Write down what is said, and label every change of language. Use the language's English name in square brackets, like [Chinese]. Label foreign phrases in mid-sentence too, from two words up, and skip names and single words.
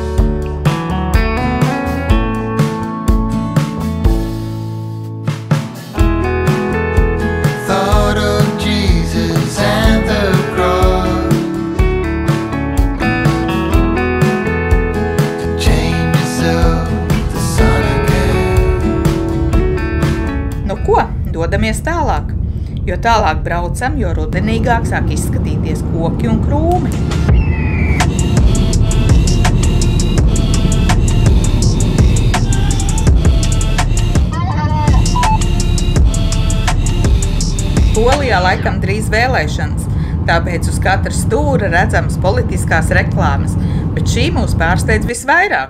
[English] Thought of Jesus and the cross, the changes of the sun again. [Latvian] Nu ko, dodamies tālāk, jo tālāk braucam, jo rudenīgāk sāk izskatīties koki un krūmi. Polijā laikam drīz vēlēšanas, tāpēc uz katra stūra redzams politiskās reklāmas, bet šī mūs pārsteidz visvairāk.